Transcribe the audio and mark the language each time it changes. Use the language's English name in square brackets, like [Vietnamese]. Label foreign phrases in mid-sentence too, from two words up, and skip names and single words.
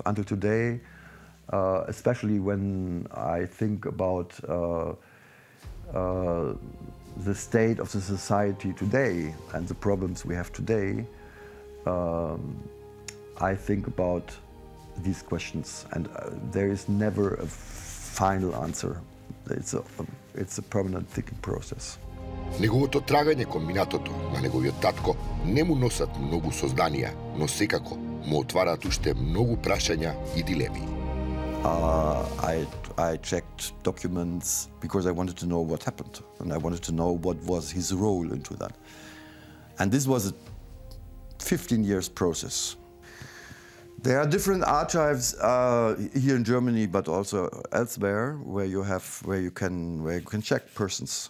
[English] Until today, especially when I think about the state of the society today and the problems we have today, I think about these questions, and there is never a final answer. It's a permanent thinking process. [Macedonian] Неговото трагање кон минатото на неговиот татко не му носат многу созданија, но секако му отвараат уште многу прашања и дилеми. [English] I checked documents because I wanted to know what happened, and I wanted to know what was his role into that. And this was a 15 years process. There are different archives here in Germany, but also elsewhere, where you can check persons.